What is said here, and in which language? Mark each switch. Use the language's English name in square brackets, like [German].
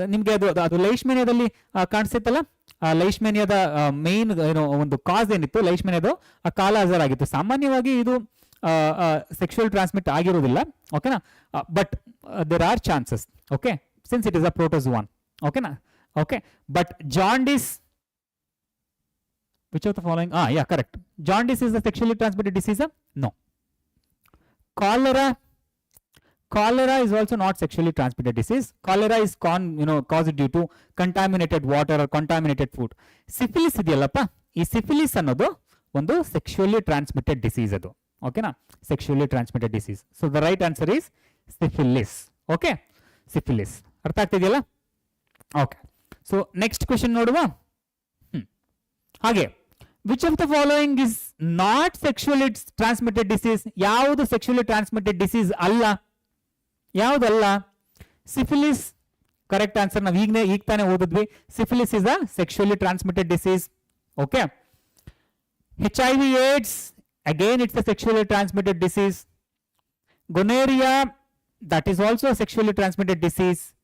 [Kannada] ನಿಮ್ಗೆ ಅದು ಲೈಷ್ಮೇನಿಯಾದಲ್ಲಿ ಕಾಣಿಸುತ್ತಲ್ಲ, ಲೈಷ್ಮೇನಿಯಾದ ಮೇನ್ ಏನೋ ಒಂದು ಕಾಸ್ ಏನಿತ್ತು ಲೈಷ್ಮೇನಿಯಾದು, ಆ ಕಾಲ ಅಜರ್ ಆಗಿತ್ತು. ಸಾಮಾನ್ಯವಾಗಿ ಇದು ಸೆಕ್ಷುಯಲ್ ಟ್ರಾನ್ಸ್ಮಿಟ್ ಆಗಿರೋದಿಲ್ಲ. [English] ಓಕೆನಾ, but there are chances. Okay, since it is a protozoan. ಓಕೆನಾ, okay, but jaundice, which of the following? Yeah, correct. Jaundice is a sexually transmitted disease? No. Cholera is also not sexually transmitted disease. Cholera is caused due to contaminated water or contaminated food. [Kannada] Syphilis ಇದೆಯಲ್ಲಪ್ಪ, ಈ syphilis ಅನ್ನೋದು ಒಂದು sexually transmitted disease ಅದು. [English] ಓಕೆನಾ, sexually transmitted disease. So the right answer is syphilis. Okay, syphilis. [Kannada] ಅರ್ಥ ಆಗ್ತಿದೆಯಲ್ಲ? [English] Okay, so next question ನೋಡುವ. ಹಾಗೆ which of the following is not sexually transmitted disease? [Kannada] ಯಾವುದು sexually transmitted disease ಅಲ್ಲ? ಯಾವುದಲ್ಲ? [English] Syphilis correct answer. [Kannada] ನಾವು ಈಗ ತಾನೇ ಓದಿದ್ವಿ. [English] Syphilis is a sexually transmitted disease. Okay, HIV AIDS, again it's a sexually transmitted disease. Gonorrhea, that is also a sexually transmitted disease.